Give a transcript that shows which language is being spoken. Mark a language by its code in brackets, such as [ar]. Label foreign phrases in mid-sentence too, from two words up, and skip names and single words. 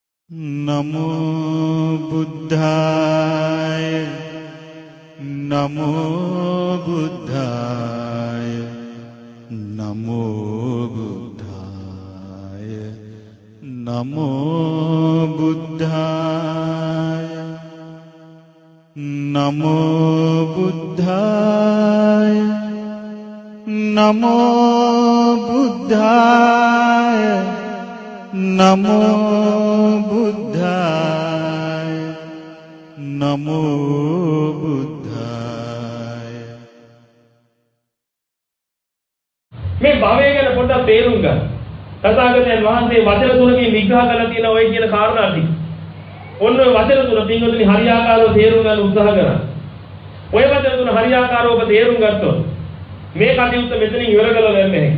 [pi] नमो बुद्धाय नमो बुद्धाय नमो बुद्धाय नमो बुद्धाय नमो बुद्धाय नमो बुद्धाय नमो बुद्धाय नमो बुद्धाय [si] මේ භවය ගැන පොඩ්ඩක් තේරුම් ගන්න. තථාගතයන් වහන්සේ වචන තුනකින් විග්‍රහ කරලා තියෙන ඔය කියන කාරණා ටික. ඔන්න ඔය වචන තුන පින්වතුනි හරියාකාරව තේරුම් ගන්න උත්සාහ කරන්න. ඔය වචන තුන හරියාකාරව ඔබ තේරුම් ගත්තොත් මේ කටයුත්ත මෙතනින් ඉවර කරලා ගන්න නැහැ.